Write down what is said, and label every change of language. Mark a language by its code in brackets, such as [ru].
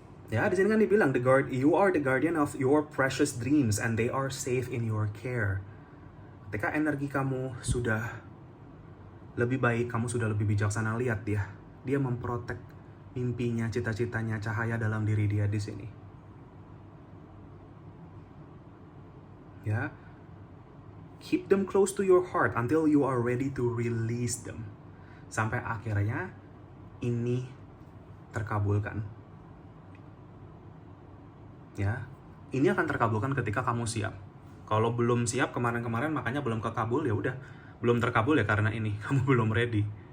[id] Ya, di sini kan dibilang [en] you are the guardian of your precious dreams and they are safe in your care. [id] Ketika energi kamu sudah lebih baik, kamu sudah lebih bijaksana, lihat dia memprotek mimpinya, cita-citanya, cahaya dalam diri dia di sini. [en] Ya, keep them close to your heart until you are ready to release them. [id] Sampai akhirnya ini terkabulkan. Ya, ini akan terkabulkan ketika kamu siap. Kalau belum siap kemarin-kemarin makanya belum kekabul, ya udah, belum terkabul ya karena ini kamu belum ready.